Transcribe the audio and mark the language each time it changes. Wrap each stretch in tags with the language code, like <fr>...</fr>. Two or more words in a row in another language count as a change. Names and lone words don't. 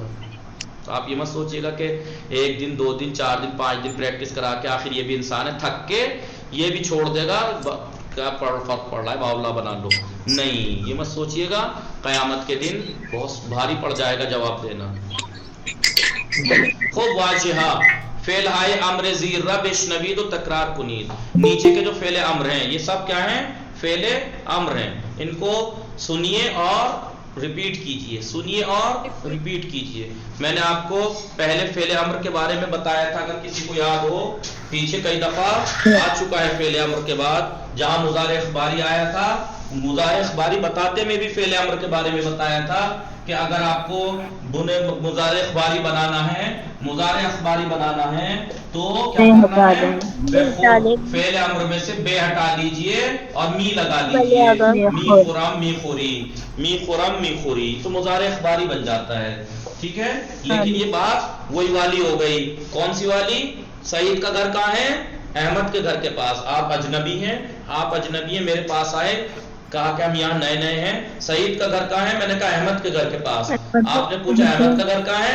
<ur>تو آپ یہ مت سوچیے گا کہ 1 دن 2 دن 4 دن 5 دن پریکٹس کرا کے آخر یہ بھی انسان ہے، تھک کے یہ بھی چھوڑ دے گا، کیا فرق پڑ رہا ہے باولا بنا لو. نہیں، یہ مت سوچیے گا، قیامت کے دن بہت بھاری پڑ جائے گا جواب دینا.</ur> <fa>خوب واجہا فعل ہائے امر زیر رب اشنوید و تکرار کنید.</fa> <ur>نیچے کے جو فعل امر ہیں یہ سب کیا ہیں؟ فعل امر ہیں. ان کو سنیے اور ریپیٹ کیجئے، سنیے اور ریپیٹ کیجئے. میں نے آپ کو پہلے فعل امر کے بارے میں بتایا تھا، اگر کسی کو یاد ہو، پیچھے کئی دفعہ آ چکا ہے فعل امر کے بعد. جہاں مضارع اخباری آیا تھا، مضارع اخباری بتاتے میں بھی فعل امر کے بارے میں بتایا تھا کہ اگر آپ کو مضارع اخباری بنانا ہے، مضارع اخباری بنانا ہے تو کیا کرنا ہے؟ فعل امر میں سے بے ہٹا لیجئے اور می لگا لیجئے.</ur> <fa>می خرم می خوری، می خرم می خوری،</fa> <ur>تو مضارع اخباری بن جاتا ہے. ٹھیک ہے؟ لیکن یہ بات وہی والی ہو گئی. کون سی والی؟ سعید کا گھر کہاں ہے؟ احمد کے گھر کے پاس. آپ اجنبی ہیں، آپ اجنبی ہیں، میرے پاس آئے، کہا کہ ہم یہاں نئے نئے ہیں. سعید کا گھر کہاں ہے؟ میں نے کہا احمد کے گھر کے پاس. آپ نے پوچھا احمد کا گھر کہاں ہے؟</ur>